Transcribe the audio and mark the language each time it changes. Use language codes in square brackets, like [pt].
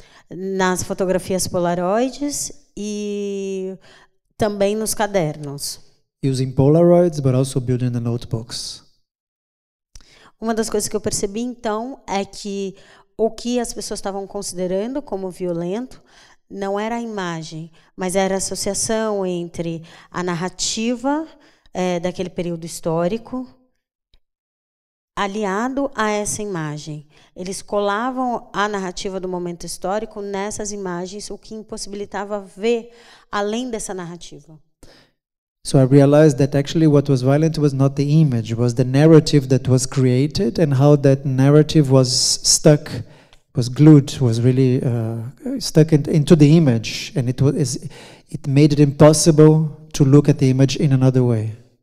[pt] Nas fotografias polaroides e também nos cadernos. [en] Using Polaroids, but also building the notebooks. [pt] Uma das coisas que eu percebi, então, é que o que as pessoas estavam considerando como violento não era a imagem, mas era a associação entre a narrativa daquele período histórico aliado a essa imagem. Eles colavam a narrativa do momento histórico nessas imagens, o que impossibilitava ver além dessa narrativa. [en] So I realized that actually what was violent was not the image, was the narrative that was created and how that narrative was stuck, was glued, was really stuck into the image, and it made it impossible to look at the image in another way.